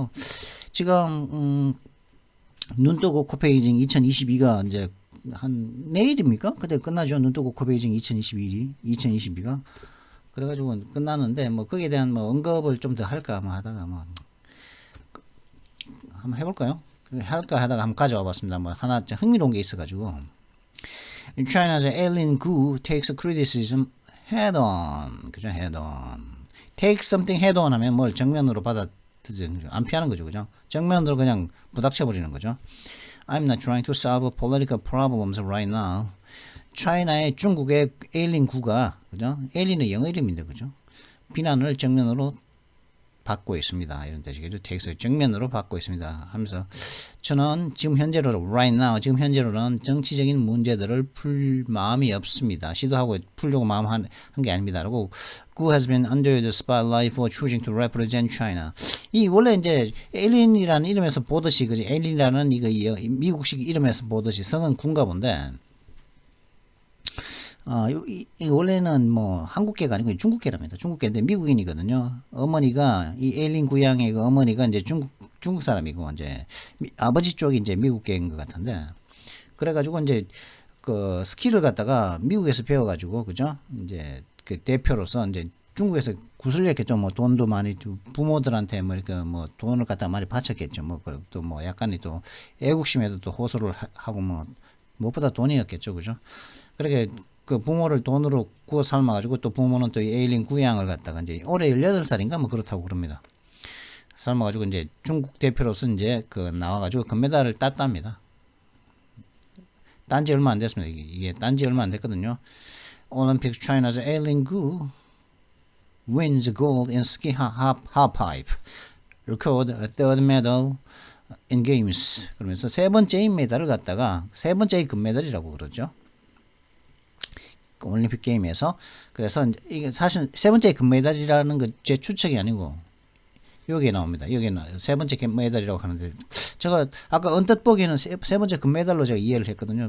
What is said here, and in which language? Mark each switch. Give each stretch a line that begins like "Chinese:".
Korean: 뭐 지금 눈 뜨고 코페이징 2022가 이제 한 내일입니까? 그때 끝나죠. 눈 뜨고 코페이징 2022가 그래가지고 끝나는데 뭐 거기에 대한 뭐 언급을 좀 더 할까 뭐 하다가 뭐 한번 해볼까요? 할까 하다가 한번 가져와 봤습니다. 뭐 하나 흥미로운 게 있어가지고
English: China's alien coup takes criticism head on.
Korean: 그죠?
English: head on. take something head on
Korean: 하면 뭘 정면으로 받아들이죠. 안 피하는 거죠. 그죠? 정면으로 그냥 부닥쳐 버리는 거죠.
English: I'm not trying to solve political problems right now.
Korean: 차이나의 중국의 에일린 구가 그죠? 에일린의 영어 이름인데 그죠? 비난을 정면으로 받고 있습니다. 이런 뜻이겠죠. 텍스를 정면으로 받고 있습니다. 하면서 저는 지금 현재로
English: right now
Korean: 지금 현재로는 정치적인 문제들을 풀 마음이 없습니다. 시도하고 풀려고 마음 한 게 아닙니다. 라고
English: Who has been under the spotlight for choosing to represent China.
Korean: 이 원래 이제 에일린이라는 이름에서 보듯이 그지 에일린이라는 이거 미국식 이름에서 보듯이 성은 군가 본데 원래는 뭐 한국계가 아니고 중국계랍니다. 중국계인데 미국인이거든요. 어머니가 이 에일린 구양의 그 어머니가 이제 중국 사람이고 이제 아버지 쪽이 이제 미국계인 것 같은데 그래가지고 이제 그 스키를 갖다가 미국에서 배워가지고 그죠? 이제 그 대표로서 이제 중국에서 구슬렸겠죠. 뭐 돈도 많이 부모들한테 뭐 이렇게 뭐 돈을 갖다 많이 바쳤겠죠. 뭐 또 뭐 약간의 또 애국심에도 또 호소를 하고 뭐 무엇보다 돈이었겠죠. 그죠? 그렇게 그 부모를 돈으로 구워 삶아가지고 또 부모는 또 에일린 구양을 갖다가 이제 올해 18살인가 뭐 그렇다고 그럽니다. 삶아가지고 이제 중국 대표로서 이제 그 나와가지고 금메달을 땄답니다. 딴지 얼마 안 됐습니다. 이게 딴지 얼마 안 됐거든요.
English: Olympics China's Eileen Gu wins gold in ski halfpipe. Record a third medal in games.
Korean: 그러면서 세 번째인 메달을 갖다가 세 번째의 금메달이라고 그러죠. 올림픽 게임에서. 그래서 이게 사실 세 번째 금메달이라는 거 제 추측이 아니고 여기에 나옵니다. 여기에 세 번째 금메달이라고 하는데 제가 아까 언뜻 보기에는 세 번째 금메달로 제가 이해를 했거든요.